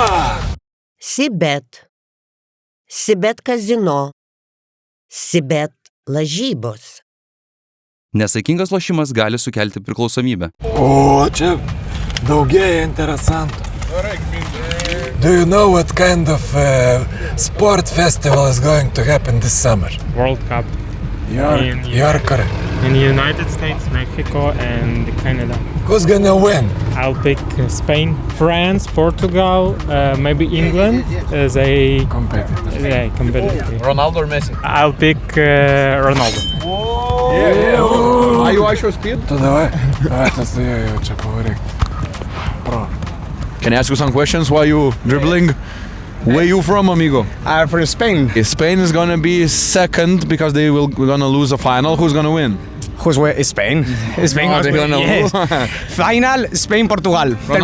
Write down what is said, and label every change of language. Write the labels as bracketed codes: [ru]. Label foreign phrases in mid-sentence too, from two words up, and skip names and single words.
[lt] Sibet. Sibet kazino. Sibet lažybos. Nesaikingas lošimas gali sukelti priklausomybę. O, čia daugėja interesantų. Gerai, [en] Do you know what kind of sport festival is going to happen this summer? World Cup You're correct. in the United States, Mexico, and Canada. Who's gonna win? I'll pick Spain, France, Portugal, maybe England as a competitive. Ronaldo or Messi? I'll pick Ronaldo. Are you Aisho speed? [lt] Tu davai. Tas jau čia pavaryk. [en] Can I ask you some questions while you dribbling? Where you from, amigo? I'm from Spain. Spain is gonna be second because we're gonna lose a final. Who's gonna win? Who's where? Spain. Spain. Oh, they're gonna Yes. lose. Final, Spain, Portugal. Tell